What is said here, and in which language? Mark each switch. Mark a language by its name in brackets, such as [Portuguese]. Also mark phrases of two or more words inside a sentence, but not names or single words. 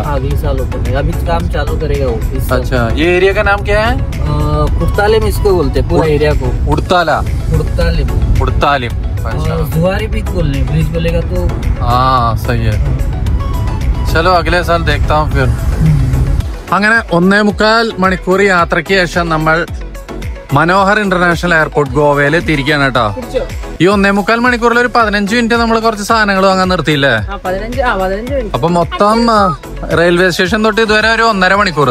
[Hindi] अगले साल ओपन होगा, अभी काम चालू करेगा वो। अच्छा, ये एरिया का नाम क्या है? पुर्तालिम इसको बोलते हैं, पूरा एरिया को। उड़तालिम। अच्छा, जुआरी बीच बोलने, ब्रिज बोलेगा तो। हाँ, सही है। चलो अगले साल देखता हूँ फिर. [Malayalam] അങ്ങനെ 1.25 മണിക്കൂർ യാത്രയ്ക്ക് ശേഷം നമ്മൾ മനോഹർ ഇന്റർനാഷണൽ എയർപോർട്ട് ഗോവയിൽ എത്തിയിരിക്കുകയാണ് കേട്ടോ. ഈ 1.25 മണിക്കൂറിൽ ഒരു 15 മിനിറ്റ് നമ്മൾ കുറച്ച് സാധനങ്ങൾ വാങ്ങാൻ നിർത്തിയില്ലേ? അപ്പൊ മൊത്തം [English] railway station [Malayalam] തൊട്ട് ഇതുവരെ ഒരു 1.5 മണിക്കൂർ.